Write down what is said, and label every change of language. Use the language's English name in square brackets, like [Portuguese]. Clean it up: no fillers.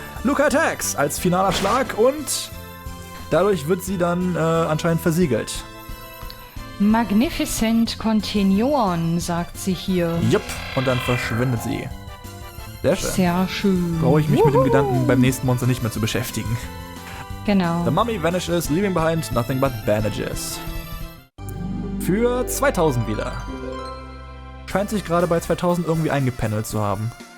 [English] Luca attacks [German] als finaler Schlag und dadurch wird sie dann anscheinend versiegelt. [English] Magnificent Continuon, [German] sagt sie hier. Jupp, und dann verschwindet sie. Sehr schön. Sehr schön. Brauche ich mich mit dem Gedanken beim nächsten Monster nicht mehr zu beschäftigen. Genau. [English] The mummy vanishes, leaving behind nothing but bandages. [German] Für 2000 wieder. Scheint sich gerade bei 2000 irgendwie eingependelt zu haben.